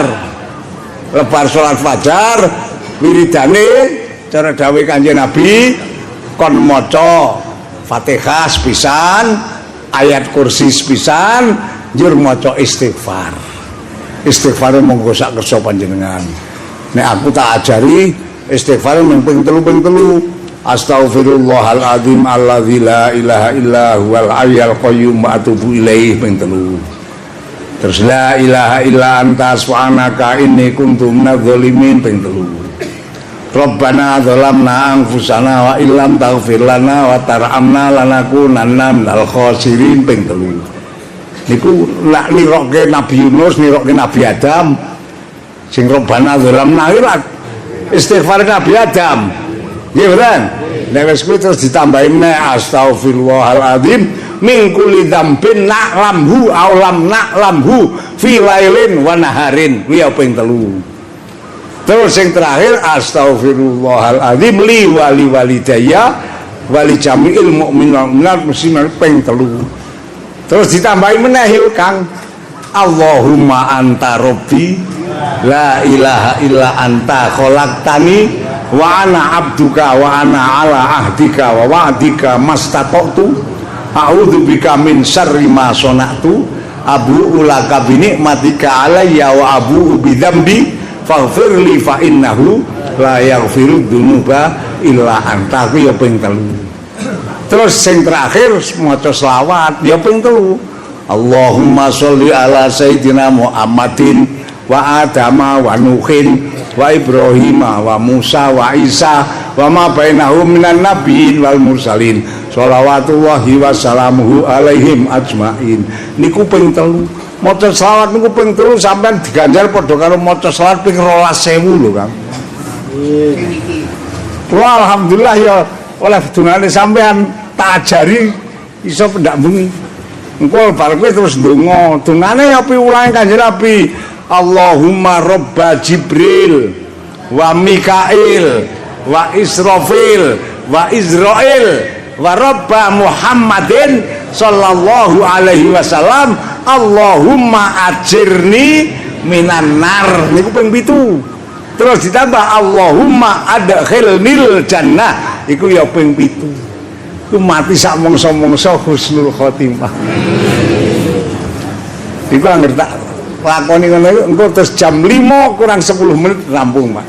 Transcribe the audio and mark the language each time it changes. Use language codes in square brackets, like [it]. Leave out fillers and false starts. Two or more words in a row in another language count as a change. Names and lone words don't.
[jv] Lebar salat fajar, wiridane cara dawuh Kanjeng Nabi kon maca Fatihah sepisan, ayat kursi sepisan, njur maca istighfar. Istighfar monggo sak kersa panjenengan. Nek aku tak ajari istighfar mung ping 3. [ar] أستغفر الله العظيم الذي لا إله إلا هو الحي القيوم وأتوب إليه ping 3. Terus لا إله إلا أنت سبحانك إني كنت من الظالمين ping 3. ربنا ظلمنا أنفسنا وإن لم تغفر لنا وترحمنا لنكونن من الخاسرين ping 3. [jv] Niku lak nirokke Nabi Yunus, nirokke Nabi Adam. Sing [ar] ربنا ظلمنا [jv] istighfar Nabi Adam. Nggih mboten? Nek wis kuwi terus ditambahi meneh [ar] أستغفر الله العظيم من كل ذنب نعلمه أو لم نعلمه في ليل ونهار. [jv] Kuwi ping 3. [id] Terus yang terakhir [ar] أستغفر الله العظيم لي ولوالدي ولجميع المؤمنات المسلمين ping 3. [jv] Terus ditambahi meneh Kang, [ar] اللهم أنت ربي لا إله إلا أنت خلقتني وأنا عبدك وأنا على عهدك ووعدك ما استطعت أعوذ بك من شر ما صنعت أبوء لك بنعمتك علي وأبوء بذنبي فاغفر لي فإنه لا يغفر الذنوب إلا أنت. [jv] Ku ya ping 3. Terus sing terakhir maca selawat ya ping 3. [ar] اللهم صل على سيدنا محمد وآدم ونوح وإبراهيم وموسى وعيسى وما بينهم من النبيين والمرسلين صلوات الله وسلامه عليهم أجمعين. [jv] Niku ping 3. Maca selawat niku ping 3 sampean diganjar padha karo maca selawat ping 12.000 lho, Kang. Wah, alhamdulillah ya oleh dungane sampean tak ajari iso pendak bengi. Engko bar kowe terus ndonga. Dungane ya piwulange Kanjeng Nabi. [ar] اللهم رب جبريل وميكائيل وإسرافيل وإسرائيل ورب محمد صلى الله عليه وسلم اللهم أجرني من النار. [jv] Niku ping 7. Terus ditambah [ar] اللهم أدخلني الجنة. [jv] Iku ya ping 7. Iku mati sak mongso-mongso [ar] حسن الخاتمة. [jv] Iku angger tak lakoni ngono iku engko terus jam 5 kurang 10 menit rampung, Pak.